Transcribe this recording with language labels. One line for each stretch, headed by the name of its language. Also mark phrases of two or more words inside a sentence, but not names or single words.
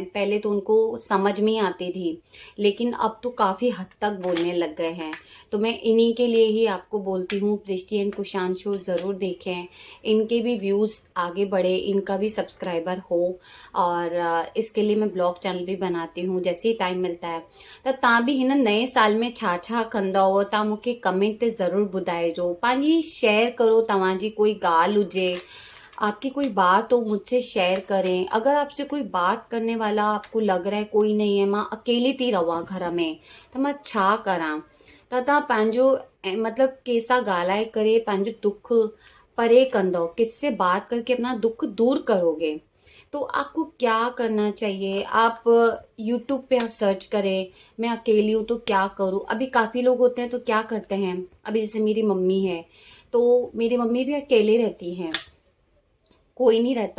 Hindi: पहले तो उनको समझ में ही आती थी, लेकिन अब तो काफ़ी हद तक बोलने लग गए हैं। तो मैं इन्हीं के लिए ही आपको बोलती हूँ, प्रिस्टी एंड कुशान शो ज़रूर देखें, इनके भी व्यूज़ आगे बढ़े, इनका भी सब्सक्राइबर हो। और इसके लिए मैं
English: blog channel
Hindi: भी बनाती हूँ जैसे ही टाइम मिलता है।
Sindhi: त तव्हां भी हिन नए साल में छा छा कंदा हो, तव्हां मूंखे कमेंट ते ज़रूर ॿुधाइजो। पंहिंजी शेयर करो, तव्हांजी कोई ॻाल्हि हुजे,
Hindi: आपकी कोई बात हो मुझसे शेयर करें। अगर आपसे कोई बात करने वाला आपको लग रहा है कोई नहीं है,
Sindhi: मां अकेली थी रहां घर में, त मां छा करां। त तव्हां पंहिंजो मतलब कंहिंसां ॻाल्हाए करे पंहिंजो दुख परे कंदो,
Hindi: किससे बात करके अपना दुख दूर करोगे। तो आपको क्या करना चाहिए, आप यूट्यूब पे आप सर्च करें, मैं अकेली हूँ तो क्या करूँ। अभी काफ़ी लोग होते हैं तो क्या करते हैं, अभी जैसे मेरी मम्मी है, तो मेरी मम्मी भी अकेले रहती हैं, कोई नहीं रहता।